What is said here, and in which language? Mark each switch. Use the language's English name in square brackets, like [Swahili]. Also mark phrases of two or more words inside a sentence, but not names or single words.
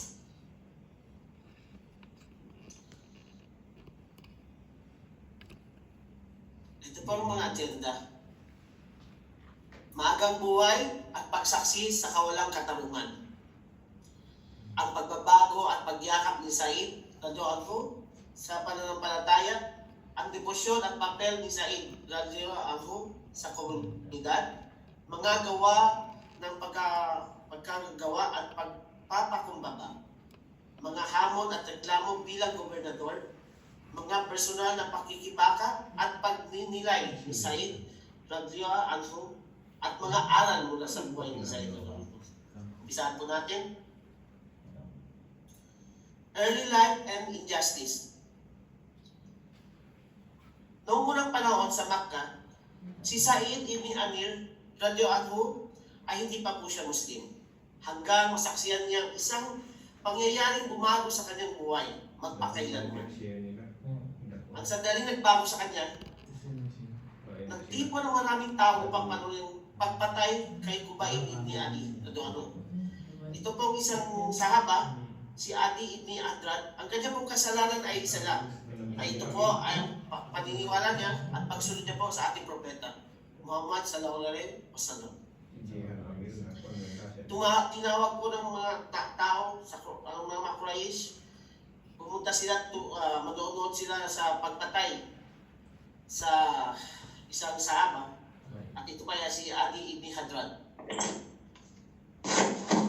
[Filipino] Ito po ang mga agenda. Maagang buhay at pagsaksi sa kawalang katarungan. Ang pagbabago at pagyakap ni Said radhiyallahu sa pananampalataya, ang debosyon at papel ni Said [Arabic] رضي الله عنه [Filipino] sa komunidad, mga gawa ng pagkagawa at pagpapakumbaba, mga hamon at reklamo bilang gobernador, mga personal na pakikibaka at pagninilay ni Said [Arabic] رضي الله عنه [Filipino] at mga aral mula sa buhay ni Said [Arabic] رضي الله عنه. [Filipino] Umpisahan po natin. [English] Early life and injustice. [Filipino] Noong unang panahon sa Makkah, si Said ibn Amir [Arabic] رضي الله عنه [Filipino] ay hindi pa po siya Muslim. Hanggang masaksiyan niya isang pangyayaring bumago sa kanyang buhay, magpakailanman. Ang sandaling nagbago sa kanya, nagtipon ng maraming tao upang panuling pagpatay kay Kubayn ibn Ali [Arabic] رضي الله عنه. [Filipino] Ito pong isang sahaba, si Adi ibn Adrad. Ang kanya pong kasalanan ay isa lang. Ay ito po ay paniniwala niya at pagsunod niya po sa ating propeta Muhammad [Arabic] صلى الله عليه وسلم. [Filipino] Tinawag po ng mga tao sa mga Quraysh, pumunta sila, manonood sila sa pagpatay sa isang sahaba. At ito kaya si Adi ibn Hadrad.